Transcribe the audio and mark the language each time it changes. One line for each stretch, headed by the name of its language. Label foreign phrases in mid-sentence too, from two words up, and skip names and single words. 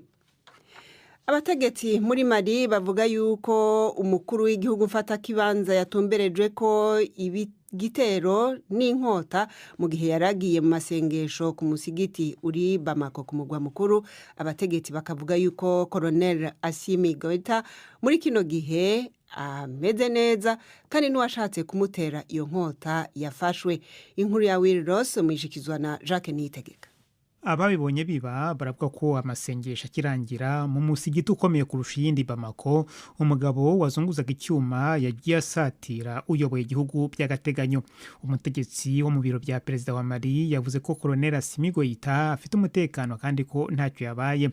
Rundi: Abategetsi muri Mali bavuga yuko umukuru w'igihugu mfata kibanza yatumberejwe ko igitero n'inkota mu gihe yaragiye mu masengesho ku musigiti uri Bamako ku mugwa mukuru. Abategetsi bakavuga yuko Colonel Assimi Goïta muri kino gihe ameze neza kandi n'uwashatse kumutera iyo nkota yafashwe. Inkuru ya Will Ross mwishikizwa na Jacques Niyitegeka.
Kinyarwanda: Ababibonye biba baravuga ko amasengesho akirangira mu musigiti ukomeye kurusha iyindi Bamako, umugabo wazunguzaga icyuma yagiye asatira uyoboye igihugu by'agateganyo. Umutegetsi wo mu biro bya perezida wa Mali yavuze ko Colonel Assimi Goïta afite umutekano kandi ko ntacyo yabaye.